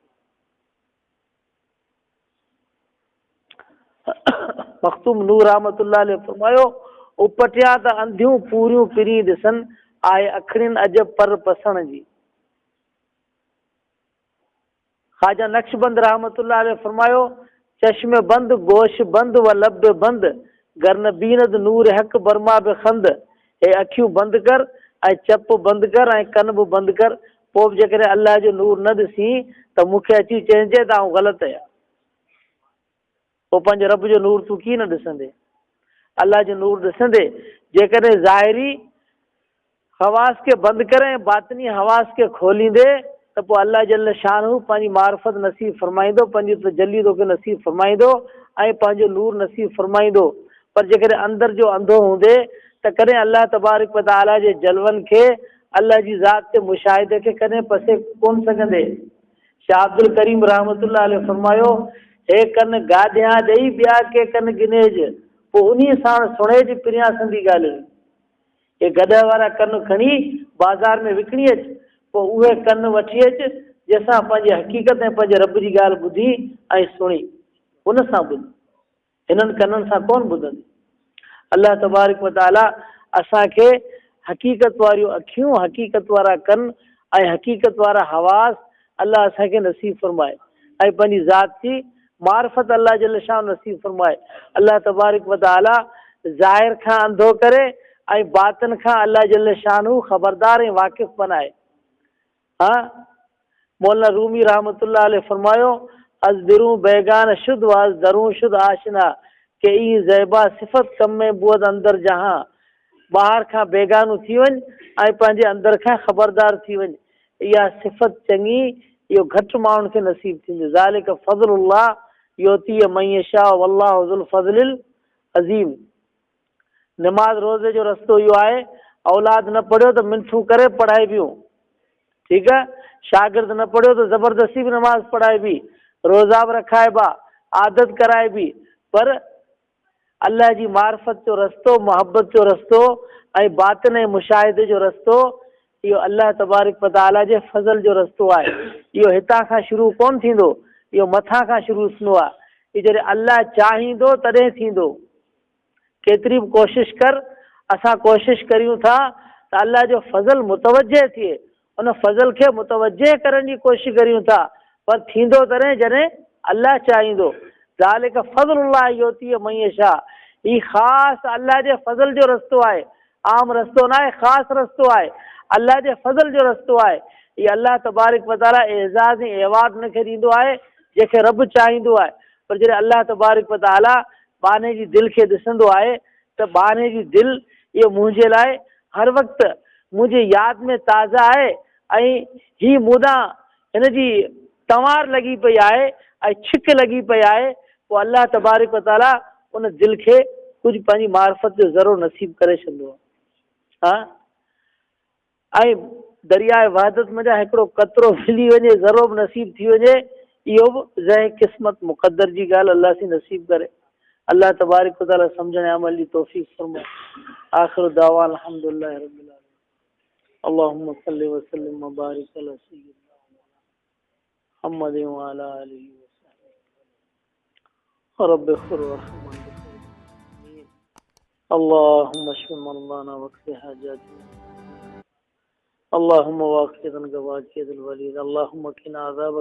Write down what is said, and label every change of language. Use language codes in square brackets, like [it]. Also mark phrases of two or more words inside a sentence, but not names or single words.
[sd] मख़तूम नूर [ar] رحمة الله عليه [sd] फरमायो, उपटिया त अंधियूं पूरियूं पिरी ॾिसनि, आहे अखड़ियुनि अजब पर पसण जी। ख़्वाजा नक्शबंद [ar] رحمة الله عليه [sd] फरमायो, [fa] چشم بند گوش بند و لب بند، گر نبیند نور حق بر ما بخند. [sd] हे अखियूं बंदि कर ऐं चप बंदि कर ऐं कन बि बंदि कर, पोइ बि जेकॾहिं अल्लाह जो नूर न ॾिसी त मूंखे अची चइजे त आउं ग़लति आहियां। पोइ पंहिंजे रब जो नूर तूं कीअं न ॾिसंदे, अल्लाह जो नूर ॾिसंदे। जेकॾहिं ज़ाहिरी हवास खे बंदि करे बातिनी हवास खे खोलींदे त पोइ [ar] الله جل شانه [sd] पंहिंजी मार्फत नसीब फरमाईंदो, पंहिंजी तजल्ली तोखे नसीब फरमाईंदो ऐं पंहिंजो नूर नसीब फरमाईंदो। पर जेकॾहिं अंदरि जो अंधो हूंदे त कॾहिं [ar] الله تبارك وتعالى [sd] जे जलवनि खे, अल्लाह जी ज़ात ते मुशाहिदे खे कॾहिं पसे कोन सघंदे। शाह अब्दुल करीम [ar] رحمة الله عليه [sd] फरमायो, हे कन गाॾियां ॾेई ॿिया के कन गिनेज, पोइ उन्हीअ साण सुणेज पिरियां संदी ॻाल्हि। हे गॾ वारा कन खणी बाज़ार में विकिणी अच, पोइ उहे कन वठी अच जंहिंसां पंहिंजी हक़ीक़त ऐं पंहिंजे रब जी ॻाल्हि ॿुधी ऐं सुणी, उन सां ॿुध, हिननि कननि सां कोन ॿुधंदी। [ar] الله تبارك وتعالى [sd] असांखे हक़ीक़त वारियूं अखियूं, हक़ीक़त वारा कन ऐं हक़ीक़त वारा हवास अल्लाह असांखे नसीब फरमाए ऐं पंहिंजी ज़ात जी मार्फत [ar] الله جل شان [sd] नसीब फरमाए। [ar] الله تبارك وتعالى [sd] ज़ाहिर खां अंधो करे ऐं बातिन खां [ar] الله جل شانه [sd] ख़बरदार ऐं वाक़िफ़ बनाए। [fa] हाँ, मौलाना रूमी [ar] رحمة الله عليه [fa] फरमायो, از درون بیگانه شد و از درون شد آشنا کی این زیبا صفت کم می بود اندر جهان. [sd] ॿाहिरि खां बेगानू थी वञ ऐं पंहिंजे अंदरि खां ख़बरदार थी वञ, इहा सिफ़त चङी, इहो घटि माण्हुनि खे नसीब थींदी। [ar] ذلك فضل الله يؤتيه من يشاء والله ذو الفضل العظيم. [sd] नमाज रोज़े जो रस्तो इहो आहे, औलाद न पढ़ियो त मिनथूं करे पढ़ाइबियूं, ठीकु आहे। शागिर्द न पढ़ियो त ज़बरदस्ती बि नमाज़ पढ़ाइबी, रोज़ा बि रखाइबा, आदत कराइबी। पर अल्लाह जी मार्फत जो रस्तो, मोहब्बत जो रस्तो ऐं बातिन ऐं मुशाहिदे जो रस्तो, इहो [ar] الله تبارك وتعالى [sd] जे फज़ल जो रस्तो आहे। इहो हितां खां शुरू कोन थींदो, इहो मथां खां शुरू थींदो आहे। इहो जॾहिं अल्लाह चाहींदो तॾहिं थींदो। केतिरी बि कोशिशि कर, असां कोशिशि करियूं था त अल्लाह जो फज़ल मुतवजे थिए, उन फज़ल खे मुतवजे करण जी कोशिशि करियूं था, पर थींदो तॾहिं जॾहिं अल्लाह चाहींदो। [ar] ذلك فضل الله يؤتيه من يشاء, [sd] ही ख़ासि अल्लाह जे फज़ल जो रस्तो आहे, आम रस्तो न आहे, ख़ासि रस्तो आहे, अल्लाह जे फज़ल जो रस्तो आहे। हीअ [ar] الله تبارك وتعالى [sd] एज़ाज़ ऐं एवार्ड हुनखे ॾींदो आहे जंहिंखे रब चाहींदो आहे। पर जॾहिं [ar] الله تبارك وتعالى [sd] बाने जी दिलि खे ॾिसंदो आहे त बाने जी दिलि इहो मुंहिंजे लाइ हर वक़्तु मुंहिंजी यादि में ताज़ा आहे ऐं हीअ मूंदां हिन जी तंवार लॻी पई आहे ऐं छिक लॻी पई आहे, पोइ [ar] الله تبارك وتعالى [sd] उन दिलि खे कुझु पंहिंजी मार्फत जो ज़रो नसीब करे छॾंदो आहे। हाँ, ऐं दरियाए वहदत में हिकिड़ो कतरो मिली वञे, ज़रो बि नसीब थी वञे, इहो बि ज़ह क़िस्मत मुक़द्दर जी ॻाल्हि अल्लाह सी नसीब करे। [ar] الله تبارك وتعالى [sd] सम्झण ऐं अमल जी तौफ़ीक़ फरमाए। [ar] آخر دعوانا الحمد لله رب العالمين. اللهم صل وسلم وبارك على سيدنا محمد وعلى آله وصحبه رب اغفر وارحم. اللهم اشف مرضانا واقض حاجاتنا، اللهم واقعة غواقعة الوليد، اللهم قنا عذابك